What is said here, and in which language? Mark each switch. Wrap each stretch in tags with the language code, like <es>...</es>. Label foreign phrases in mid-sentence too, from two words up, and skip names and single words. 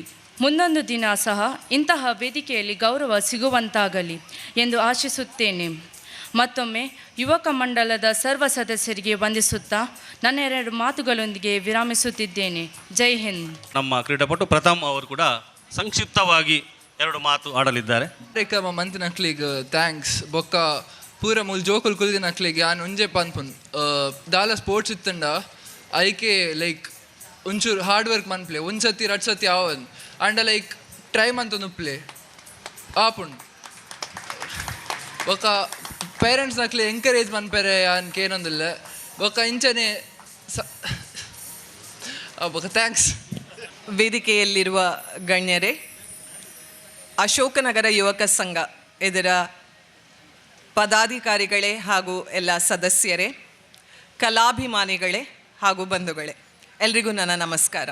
<kn>ಮುಂದೊಂದು ದಿನ ಸಹ ಇಂತಹ ವೇದಿಕೆಯಲ್ಲಿ ಗೌರವ ಸಿಗುವಂತಾಗಲಿ ಎಂದು ಆಶಿಸುತ್ತೇನೆ. ಮತ್ತೊಮ್ಮೆ ಯುವಕ ಮಂಡಲದ ಸರ್ವ ಸದಸ್ಯರಿಗೆ ವಂದಿಸುತ್ತಾ ನನ್ನ 2 ಮಾತುಗಳೊಂದಿಗೆ ವಿರಾಮಿಸುತ್ತಿದ್ದೇನೆ.</kn> <hi>जय हिंद.</hi> <kn>ನಮ್ಮ ಕ್ರೀಡಾಪಟು ಪ್ರಥಮ್ ಅವರು ಕೂಡ ಸಂಕ್ಷಿಪ್ತವಾಗಿ 2 ಮಾತು ಆಡಲಿದ್ದಾರೆ.</kn> <tcy>ಕಾರ್ಯಕ್ರಮ ಮಂತಿನಕ್ಲಿಗೆ ಥ್ಯಾಂಕ್ಸ್ ಬೊಕ್ಕ ಪೂರ ಮೂಲ ಜೋಕುಲು ಕುಲ್ದಿನಕ್ಲಿಗೆ ಆನ್ ಒಂಜೆ ಪನ್ಪುನ್ ದಾಲ ಸ್ಪೋರ್ಟ್ಸ್ ಇತ್ತಂಡ ಐಕೆ ಲೈಕ್ ಒಂಚೂರು</tcy> <en>hard work</en> <tcy>ಮನ್ಪ್ಲೆ ಒಂದು ಸತಿ 2 ಸತಿ ಆವನ್ ಅಂಡ</tcy> <en>like try</en> <tcy>ಮಂತೊಂದು ಪ್ಲೇ ಆಪುಂಡು ಬೊಕ್ಕ ಪೇರೆಂಟ್ಸ್ ನಕ್ಲೆ ಎಂಕರೇಜ್ ಮನ್ಪೆರೆ ಅನ್ಕೆ ಏನೊಂದಿಲ್ಲ ಬೊಕ್ಕ ಇಂಚನೆ ಬೊಕ್ಕ ಥ್ಯಾಂಕ್ಸ್.</tcy> <kn>ವೇದಿಕೆಯಲ್ಲಿರುವ ಗಣ್ಯರೇ, ಅಶೋಕನಗರ ಯುವಕ ಸಂಘ ಇದರ ಪದಾಧಿಕಾರಿಗಳೇ ಹಾಗೂ ಎಲ್ಲ ಸದಸ್ಯರೇ, ಕಲಾಭಿಮಾನಿಗಳೇ ಹಾಗೂ ಬಂಧುಗಳೇ, ಎಲ್ರಿಗೂ ನನ್ನ ನಮಸ್ಕಾರ.</kn>